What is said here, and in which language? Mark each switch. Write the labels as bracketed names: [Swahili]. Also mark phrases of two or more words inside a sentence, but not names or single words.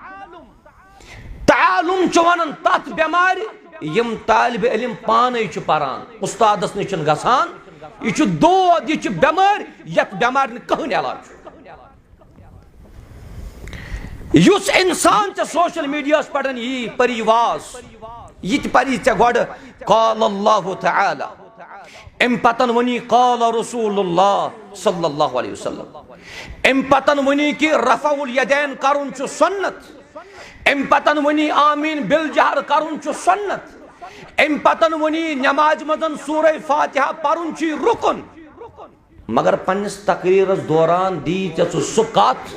[Kashmiri] تعالُم چھُ ونان تتھ بٮ۪مارِ یِم طالبہِ علم پانے چھِ پران اُستادس نِش چھِنہٕ گژھان یہِ چھُ دود یہِ چھِ بٮ۪مٲرۍ یتھ بٮ۪مارِ نہٕ کٕہٕنۍ علاج چھُ یُس انسان ژےٚ سوشل میڈیاہس پٮ۪ٹھ یی پری واز یہِ تہِ پری ژےٚ گۄڈٕ [Arabic] قال اللہ تعالیٰ [Kashmiri] امہِ پتن ؤنی [Arabic] قال رسول اللہ صلی اللہ علیہ وسلم [Kashmiri] امہِ پتن ؤنی کہ [Arabic] رفع الیدین [Kashmiri] کرُن چھُ سُنت ام پتن ونی آمین بالجہر کرن چھ سنت، ام پتن ونی نماز مدن سورہ فاتحہ پرن چھ رکن، مگر پنس تقریرس دوران دی ژٕ سُہ کتھ